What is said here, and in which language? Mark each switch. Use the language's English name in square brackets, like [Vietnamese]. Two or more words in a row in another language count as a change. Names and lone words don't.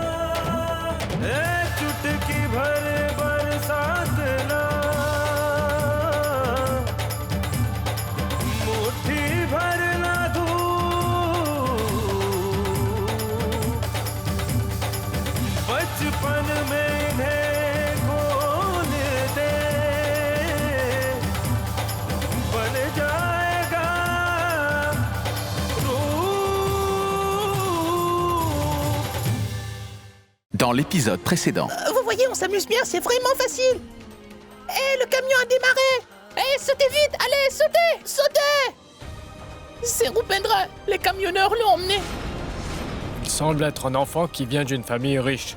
[Hindi] चुटकी भर बरसात ना, मुट्ठी भर ना धूप, बचपन में इन्हें खोल दे, बन जाएगा रूप। [French] Dans l'épisode précédent, Vous voyez, on s'amuse bien, c'est vraiment facile. Hé, le camion a démarré. Hé, sautez vite, allez, sautez, sautez. C'est Rupendra, les camionneurs l'ont emmené. Il semble être un enfant qui vient d'une famille riche.